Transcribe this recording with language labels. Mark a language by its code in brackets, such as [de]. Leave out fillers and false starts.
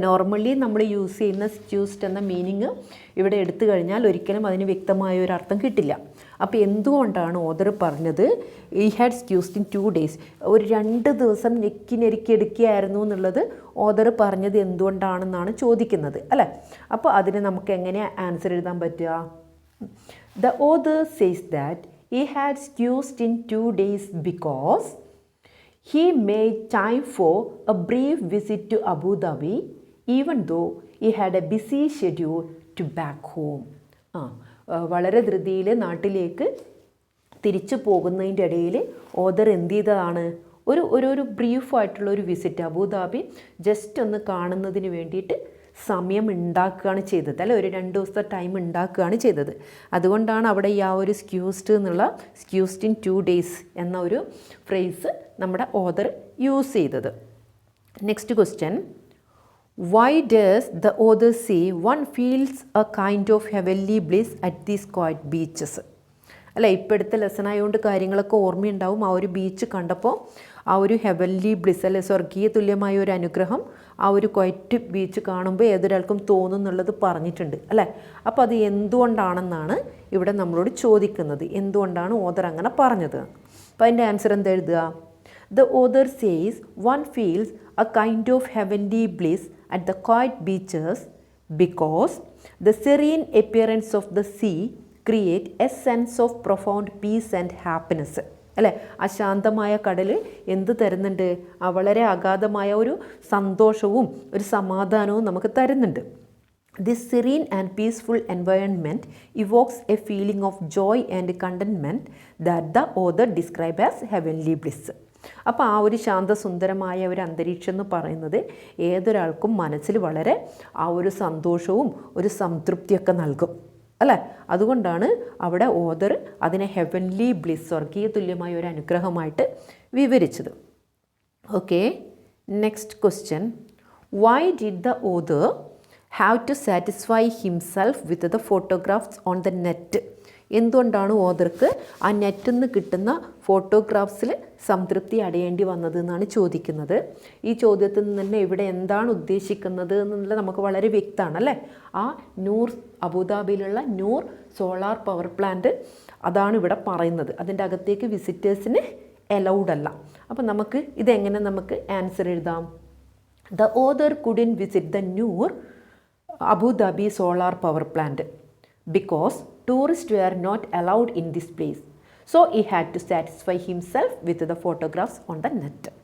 [ml] Normally നമ്മൾ use ചെയ്യുന്ന സ്ക്യൂസ്ഡ് എന്ന മീനിങ് ഇവിടെ എടുത്തു കഴിഞ്ഞാൽ ഒരിക്കലും അതിന് വ്യക്തമായ ഒരു അർത്ഥം കിട്ടില്ല. അപ്പോൾ എന്തുകൊണ്ടാണ് ഓദർ പറഞ്ഞത് ഈ [en] had squeezed in 2 days, [ml] ഒരു 2 ദിവസം ഞെക്കി എടുക്കുകയായിരുന്നു എന്നുള്ളത് ഓദർ പറഞ്ഞത് എന്തുകൊണ്ടാണെന്നാണ് ചോദിക്കുന്നത് അല്ലേ. അപ്പോൾ അതിന് നമുക്ക് എങ്ങനെ ആൻസർ എഴുതാൻ പറ്റുക? [en] The author says that he had excused in 2 days because he made time for a brief visit to Abu Dhabi even though he had a busy schedule to back home. [ml] വളരെ ധൃതിയിൽ നാട്ടിലേക്ക് തിരിച്ചു പോകുന്നതിൻ്റെ ഇടയിൽ author എന്ത് ചെയ്തതാണ്, ഒരു ബ്രീഫായിട്ടുള്ള ഒരു വിസിറ്റ് അബുദാബി ജസ്റ്റ് ഒന്ന് കാണുന്നതിന് വേണ്ടിയിട്ട് സമയം ഉണ്ടാക്കുകയാണ് ചെയ്തത് അല്ലെ. ഒരു 2 ദിവസത്തെ ടൈം ഉണ്ടാക്കുകയാണ് ചെയ്തത്. അതുകൊണ്ടാണ് അവിടെ ഈ ആ ഒരു [en] squeezed in 2 days [ml] എന്ന ഒരു ഫ്രേസ് നമ്മുടെ ഓദർ യൂസ് ചെയ്തത്. [en] Next question. Why does the author say one feels a kind of heavenly bliss at these quiet beaches [ml] അല്ല. ഇപ്പോൾ എടുത്ത ലെസൺ ആയതുകൊണ്ട് കാര്യങ്ങളൊക്കെ ഓർമ്മയുണ്ടാവും. ആ ഒരു ബീച്ച് കണ്ടപ്പോൾ ആ ഒരു ഹെവൻലി ബ്ലിസ് അല്ലെ, സ്വർഗീയ തുല്യമായ ഒരു അനുഗ്രഹം ആ ഒരു ക്വയറ്റ് ബീച്ച് കാണുമ്പോൾ ഏതൊരാൾക്കും തോന്നുന്നുള്ളത് പറഞ്ഞിട്ടുണ്ട് അല്ലേ. അപ്പോൾ അത് എന്തുകൊണ്ടാണെന്നാണ് ഇവിടെ നമ്മളോട് ചോദിക്കുന്നത്. എന്തുകൊണ്ടാണ് ഓദർ അങ്ങനെ പറഞ്ഞത്? അപ്പോൾ അതിൻ്റെ ആൻസർ എന്താ എഴുതുക? [en] The author says one feels a kind of heavenly bliss at the quiet beaches because the serene appearance of the sea create a sense of profound peace and happiness [ml] അല്ലേ. അശാന്തമായ കടൽ എന്ത് തരുന്നുണ്ട്? വളരെ അഗാധമായ ഒരു സന്തോഷവും ഒരു സമാധാനവും നമുക്ക് തരുന്നുണ്ട്. [en] This serene and peaceful environment evokes a feeling of joy and contentment that the author describes as heavenly bliss. [ml] അപ്പോൾ ആ ഒരു ശാന്തസുന്ദരമായ ഒരു അന്തരീക്ഷം എന്ന് പറയുന്നത് ഏതൊരാൾക്കും മനസ്സിൽ വളരെ ആ ഒരു സന്തോഷവും ഒരു സംതൃപ്തിയൊക്കെ നൽകും അല്ലേ. അതുകൊണ്ടാണ് അവിടെ ഓദർ അതിനെ ഹെവൻലി ബ്ലിസ് സ്വർഗീയ തുല്യമായ ഒരു അനുഗ്രഹമായിട്ട് വിവരിച്ചത്. [en] Okay, next question. Why did the author have to satisfy himself with the photographs on the net? [ml] എന്തുകൊണ്ടാണ് ഓതർക്ക് ആ നെറ്റിൽ നിന്ന് കിട്ടുന്ന ഫോട്ടോഗ്രാഫ്സിൽ സംതൃപ്തി അടയേണ്ടി വന്നത് എന്നാണ് ചോദിക്കുന്നത്. ഈ ചോദ്യത്തിൽ നിന്ന് തന്നെ ഇവിടെ എന്താണ് ഉദ്ദേശിക്കുന്നത് എന്നുള്ളത് നമുക്ക് വളരെ വ്യക്തമാണ് അല്ലേ. ആ നൂർ, അബുദാബിയിലുള്ള നൂർ സോളാർ പവർ പ്ലാന്റ് അതാണ് ഇവിടെ പറയുന്നത്. അതിൻ്റെ അകത്തേക്ക് വിസിറ്റേഴ്സിന് അലൗഡ് അല്ല. അപ്പം നമുക്ക് ഇതെങ്ങനെ നമുക്ക് ആൻസർ എഴുതാം? [en] The author couldn't visit the Noor Abu Dhabi solar power plant because tourists were not allowed in this place. So he had to satisfy himself with the photographs on the net.